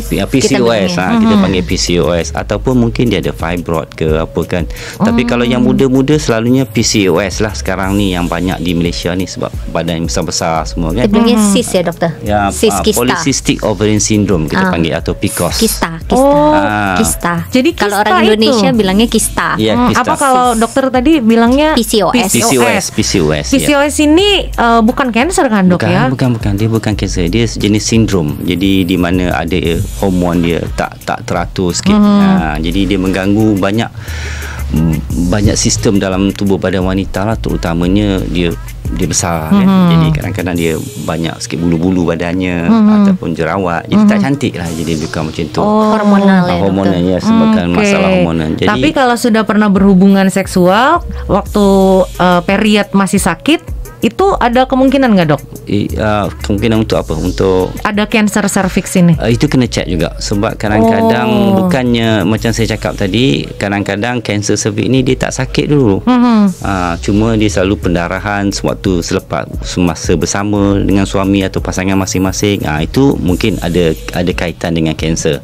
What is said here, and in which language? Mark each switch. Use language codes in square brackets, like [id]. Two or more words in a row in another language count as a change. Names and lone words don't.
[ms] PCOS kita panggil PCOS, ataupun mungkin dia ada fibroid ke apa kan. Tapi kalau yang muda-muda selalunya PCOS lah sekarang ni yang banyak di Malaysia ni, sebab badan besar-besar semua kan. Dia panggil cyst ya, doktor? Cyst kista. [en] Polycystic ovarian syndrome [ms] kita panggil, atau PCOS. [id] Kista. Jadi kalau orang Indonesia bilangnya kista. Kista. Apa kalau dokter tadi bilangnya PCOS? PCOS ini bukan kanker kan, Dok? [ms] Bukan. Dia bukan kanser. Dia sejenis sindrom. Jadi di mana ada hormon dia tak teratur sikit. Jadi dia mengganggu banyak sistem dalam tubuh badan wanita lah, terutamanya dia besar kan. Jadi kadang-kadang dia banyak sikit bulu-bulu badannya ataupun jerawat. Jadi tak cantik lah, jadi bukan macam tu. Hormonal ya, sebabkan masalah hormonal. Jadi, [id] tapi kalau sudah pernah berhubungan seksual waktu period masih sakit, itu ada kemungkinan nggak, Dok? [ms] Kemungkinan untuk apa? Untuk [id] ada kanker serviks ini? [ms] Itu kena cek juga. Sebab kadang-kadang bukannya macam saya cakap tadi, kadang-kadang kanser serviks ni dia tak sakit dulu. Cuma dia selalu pendarahan sewaktu selepas semasa bersama dengan suami atau pasangan masing-masing. Itu mungkin ada kaitan dengan kanser.